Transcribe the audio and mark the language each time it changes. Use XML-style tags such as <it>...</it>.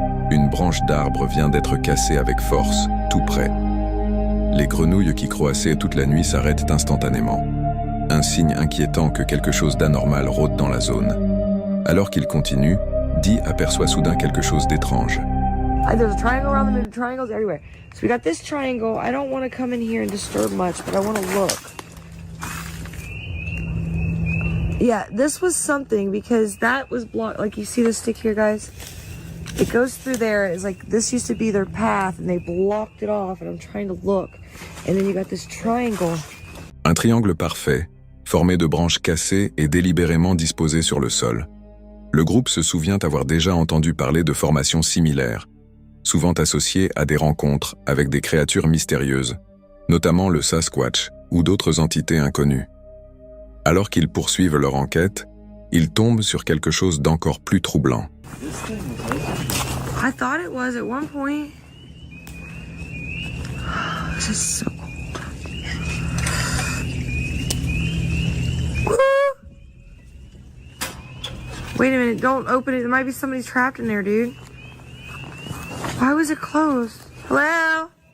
<fr>Une branche d'arbre vient d'être cassée avec force, tout près. Les grenouilles qui croassaient toute la nuit s'arrêtent instantanément. Un signe inquiétant que quelque chose d'anormal rôde dans la zone. Alors qu'il continue, Dee aperçoit soudain quelque chose d'étrange.</fr> <en>There's a triangle around the moon, triangles everywhere. So we got this triangle. I don't want to come in here and disturb much, but I want to look. Yeah, this was something because that was blocked. Like you see this stick here, guys? It goes through there. It's like this used to be their path and they blocked it off and I'm trying to look. And then you got this triangle.</en> <fr>Un triangle parfait, formé de branches cassées et délibérément disposées sur le sol. Le groupe se souvient avoir déjà entendu parler de formations similaires, souvent associées à des rencontres avec des créatures mystérieuses, notamment le Sasquatch ou d'autres entités inconnues. Alors qu'ils poursuivent leur enquête, ils tombent sur quelque chose d'encore plus troublant.</fr> <en>I thought it was at one point. This is so cold. Woo! Wait a minute, don't open it. There might be somebody trapped in there, dude. Why was it closed? Hello?</en>